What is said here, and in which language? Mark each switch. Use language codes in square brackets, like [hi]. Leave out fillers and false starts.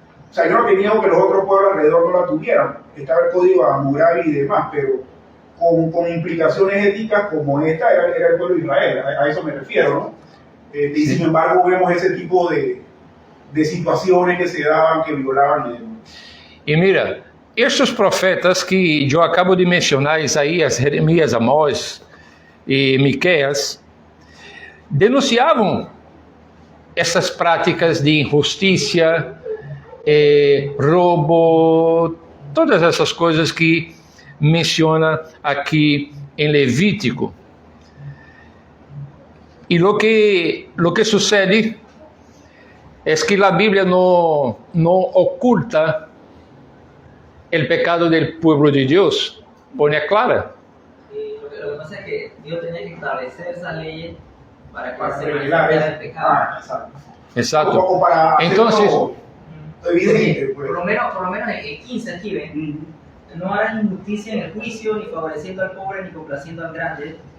[es] O sea, yo no tenía que los otros pueblos alrededor no la tuvieran. Estaba el código Hammurabi y demás, pero con implicaciones éticas como esta era el pueblo de Israel. A eso me refiero, ¿no? Y sin embargo vemos ese tipo de situaciones que se daban, que violaban y demás. [pt] E mira, estes profetas que eu acabo de mencionar, Isaías, Jeremias, Amós e Miqueias, denunciavam essas práticas de injustiça, roubo, todas essas coisas que menciona aqui em Levítico. [es] E lo que sucede [pt] é que a Bíblia não oculta [es] el pecado del pueblo de Dios, pone clara. Lo que pasa es que Dios tenía que establecer esas leyes para que Para se revelar manifestara el pecado. exacto. Exacto. O para Entonces, hacerlo evidente, pues. Por lo menos en 15 aquí ven, no harás injusticia en el juicio, ni favoreciendo al pobre, ni complaciendo al grande.